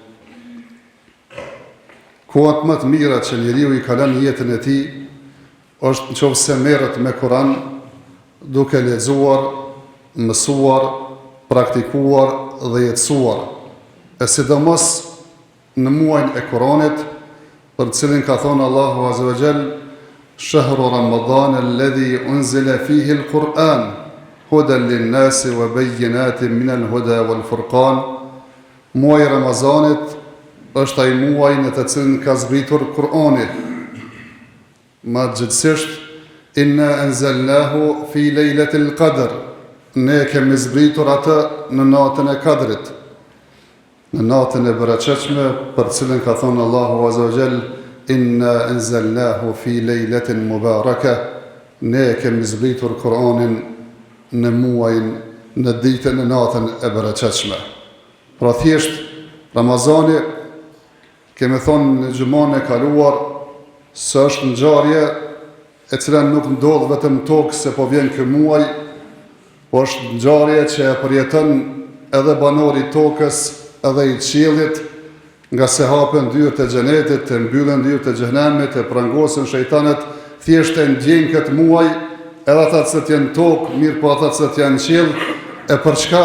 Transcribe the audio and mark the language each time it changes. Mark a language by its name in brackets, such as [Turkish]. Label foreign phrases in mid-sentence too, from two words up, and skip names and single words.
[Albanian] Kohat më të mira që njeriu i kalon jetën e tij është nëse merret me Kur'an, duke lexuar, mësuar, praktikuar dhe jetësuar, e sidomos në muajin e Kur'anit, për cilin ka thënë Allahu [Arabic] عز وجل: "شهر رمضان الذي أنزل فيه القرآن هدى للناس وبينات من الهدى والفرقان." [Albanian] Muaji i Ramazanit është ai muaj në të cilin ka zbritur Kur'ani. Ma gjithësisht, [Arabic] إنا أنزلناه في ليلة القدر, [Albanian] ne kemi zbritur atë në natën e Kadrit, në natën e bereqeshme, për cilën ka thonë Allahu [Arabic] عز وجل: إنا أنزلناه في ليلة مباركة, [Albanian] ne kemi zbritur Kur'anin në muajin, në ditën e natën e bereqeshme. Pra thjesht, Ramazani, kemi thonë në gjumane e kaluar, së është ngjarje e cila nuk ndodh vetëm tokë se po vjen ky muaj, po është ngjarje që e përjeton edhe banori tokës, edhe i qiellit, nga se hapen dyert e xhenetit, e mbyllen dyert e xhenemit, e prangosen shejtanet, thjesht e ndjejnë këtë muaj, edhe ata që janë tokë, mirë po ata që janë qiell, e për çka?